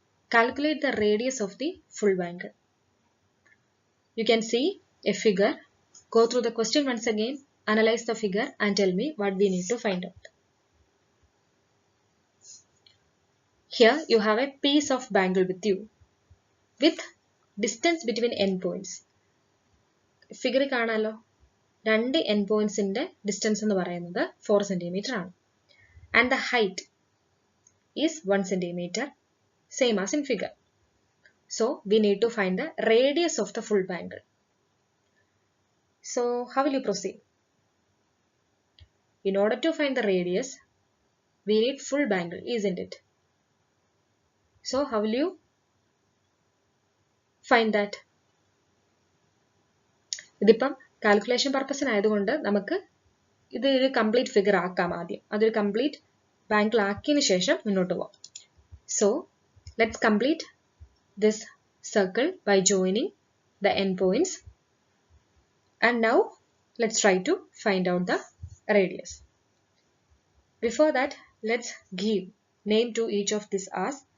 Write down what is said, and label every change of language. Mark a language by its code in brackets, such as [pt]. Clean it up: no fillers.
[en] Calculate the radius of the full bangle. You can see a figure. Go through the question once again, analyze the figure and tell me what we need to find out. Here you have a piece of bangle with you with distance between end points. [ml] Figure കാണാലോ, രണ്ട് end പോയിന്റ്സിന്റെ distance എന്ന് പറയുന്നത് 4 centimetre ആണ്. [en] And the height is 1 centimetre, same as in figure. So we need to find the radius of the full bangle. So how will you proceed? In order to find the radius, we need full bangle, isn't it? So how will you find that? [ml] ഇതിപ്പം calculation പർപ്പസിന് ആയതുകൊണ്ട് നമുക്ക് ഇത് ഒരു complete figure ആക്കാം ആദ്യം. അതൊരു complete bangle ആക്കിയതിന് ശേഷം മുന്നോട്ട് പോവാം. [en] So let's complete this circle by joining the endpoints. And now let's try to find out the radius. Before that, let's give name to each of these as.